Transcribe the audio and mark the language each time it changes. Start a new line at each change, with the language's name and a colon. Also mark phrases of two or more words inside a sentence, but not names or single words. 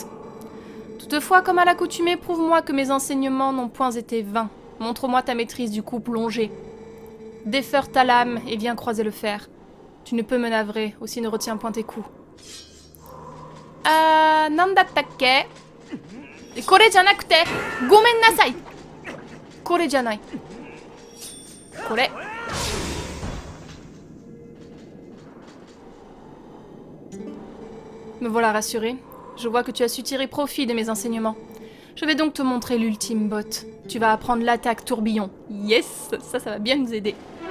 French: Toutefois, comme à l'accoutumée, prouve-moi que mes enseignements n'ont point été vains. Montre-moi ta maîtrise du coup plongé. Déferre ta lame et viens croiser le fer. Tu ne peux me navrer, aussi ne retiens point tes coups.
Japanese: Nandattake. これじゃなくて、ごめんなさい. これじゃない。これ.
French: Me voilà rassurée. Je vois que tu as su tirer profit de mes enseignements. Je vais donc te montrer l'ultime botte. Tu vas apprendre l'attaque tourbillon. Yes, ça va bien nous aider.